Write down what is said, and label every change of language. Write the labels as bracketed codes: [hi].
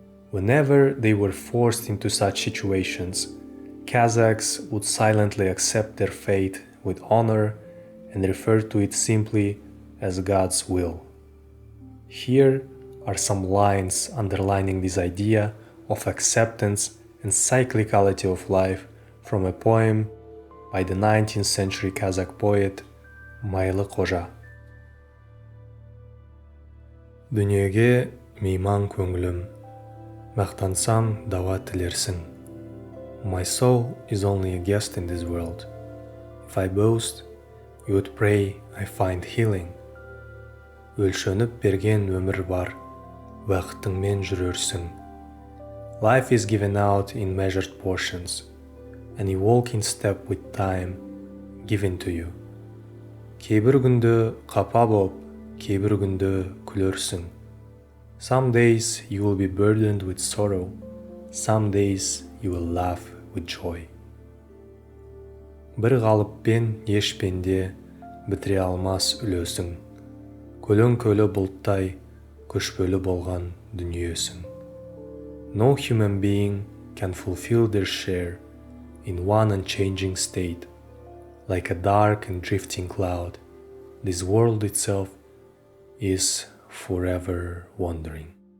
[en] Whenever they were forced into such situations, Kazakhs would silently accept their fate with honor and refer to it simply as God's will. Here are some lines underlining this idea of acceptance and cyclicality of life from a poem by the 19th century Kazakh poet Майлы Қожа. [kk] Дүниеге мейман көңілім, мақтансаң дауа тілерсің. [en] My soul is only a guest in this world. If I boast, you would pray I find healing. [kk] Өлшеніп берген өмір бар, уақытыңмен жүрерсің. [en] Life is given out in measured portions, and you walk in step with time given to you. [kk] Кейбір күнді қапа боп, кейбір күнді күлерсің. [en] Some days you will be burdened with sorrow, some days you will laugh with joy. [kk] Бір қалыппен еш пенде бітіре алмас үлесің. Көлің көлі бұлттай, көшпелі болған дүниесің. [en] No human being can fulfill their share in one unchanging state. Like a dark and drifting cloud, this world itself is forever wandering.